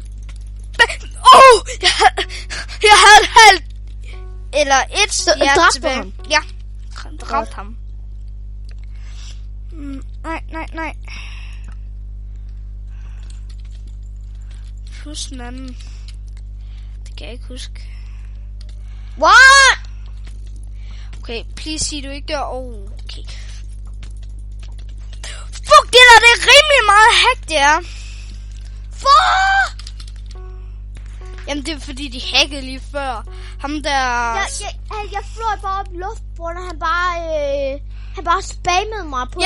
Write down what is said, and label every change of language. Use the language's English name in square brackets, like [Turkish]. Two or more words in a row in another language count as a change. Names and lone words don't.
[Danish] Jeg havde halvt eller et hjerte tilbage. Ham. Ja, dræbte ham. Nej. Husk den anden. Det kan jeg ikke huske. [English] What? [Danish] Okay, please sig du ikke dør. Okay. Fuck, det er rimelig meget hack, det er. Fuck! Jamen, det er fordi, de hackede lige før. Ham der... Jeg fløj bare op i luftbånd, og han bare spammede mig på